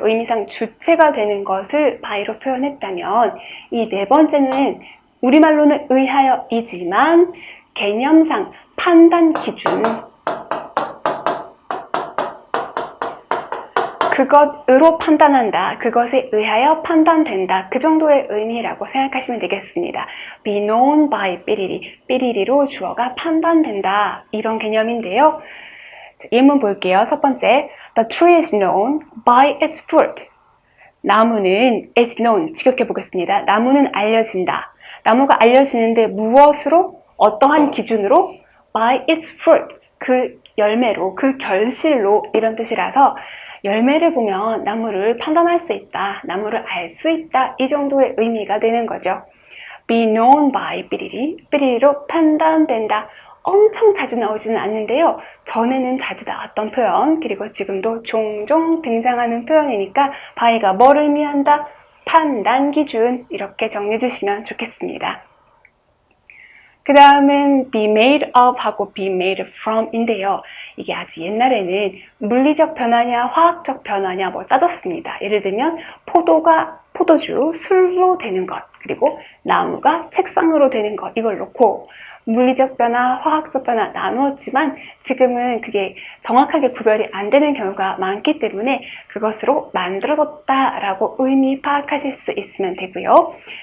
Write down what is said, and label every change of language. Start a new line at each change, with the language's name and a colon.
Korean: 의미상 주체가 되는 것을 by로 표현했다면 이 네 번째는 우리말로는 의하여이지만 개념상 판단 기준, 그것으로 판단한다, 그것에 의하여 판단된다, 그 정도의 의미라고 생각하시면 되겠습니다. be known by 삐리리, 삐리리로 주어가 판단된다, 이런 개념인데요. 자, 예문 볼게요. 첫 번째,
English: the tree is known by its fruit.
Korean: 나무는 is known, 직역해 보겠습니다. 나무는 알려진다. 나무가 알려지는데 무엇으로? 어떠한 기준으로?
English: by its fruit,
Korean: 그 열매로, 그 결실로, 이런 뜻이라서 열매를 보면 나무를 판단할 수 있다, 나무를 알 수 있다, 이 정도의 의미가 되는 거죠. be known by 삐리리, 삐리리로 판단된다. 엄청 자주 나오지는 않는데요. 전에는 자주 나왔던 표현, 그리고 지금도 종종 등장하는 표현이니까 by가 뭘 의미한다? 판단 기준, 이렇게 정리해 주시면 좋겠습니다. 그 다음은 be made of 하고 be made from 인데요. 이게 아주 옛날에는 물리적 변화냐 화학적 변화냐 뭐 따졌습니다. 예를 들면 포도가 포도주, 술로 되는 것, 그리고 나무가 책상으로 되는 것, 이걸 놓고 물리적 변화, 화학적 변화 나누었지만 지금은 그게 정확하게 구별이 안 되는 경우가 많기 때문에 그것으로 만들어졌다라고 의미 파악하실 수 있으면 되고요.